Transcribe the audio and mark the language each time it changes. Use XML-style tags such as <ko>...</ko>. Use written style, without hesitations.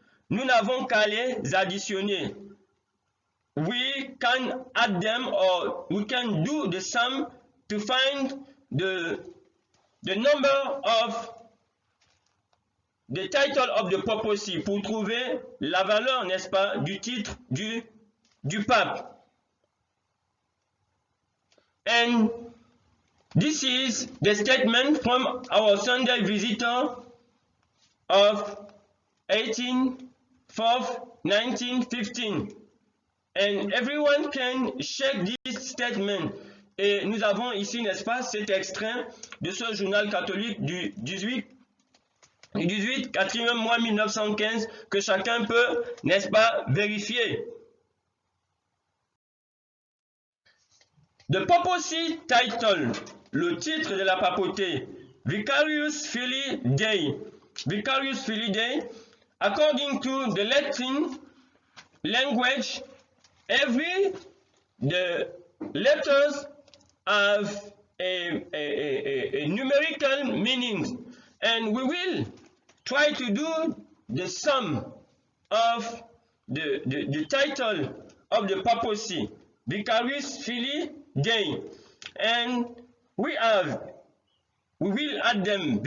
<fr>Nous n'avons qu'à les additionner.</fr> <en>We can add them, or we can do the sum to find the number of the title of the papacy,</en> <fr>pour trouver la valeur, n'est-ce pas, du titre du pape.</fr> <en>And this is the statement from Our Sunday Visitor of 1915. And everyone can check this statement.</en> <fr>Et nous avons ici, n'est-ce pas, cet extrait de ce journal catholique du 18, 4e mois 1915, que chacun peut, n'est-ce pas, vérifier.</fr> <en>The papacy title,</en> <fr>le titre de la papauté,</fr> <la>Vicarius Filii Dei.</la> <en>Vicarius Filii Dei, according to the Latin language, the letters have a numerical meaning, and we will try to do the sum of the title of the papacy, Vicarius Filii Dei, and we will add them.</en>